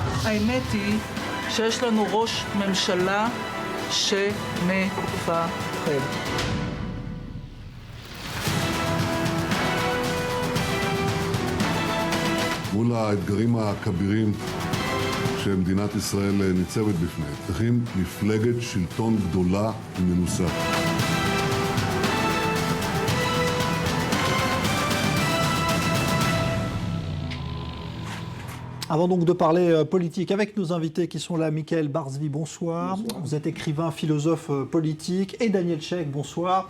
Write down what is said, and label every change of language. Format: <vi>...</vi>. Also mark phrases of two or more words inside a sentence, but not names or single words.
<he>האמת היא שיש לנו ראש ממשלה שמפחד. מול האתגרים הכבירים שמדינת ישראל ניצבת בפניהם, צריכים מפלגת שלטון גדולה ומנוסה.</he> <fr>Avant donc de parler politique avec nos invités qui sont là, Michael Barzvi, bonsoir. Bonsoir. Vous êtes écrivain, philosophe politique. Et Daniel Sheikh, bonsoir.</fr>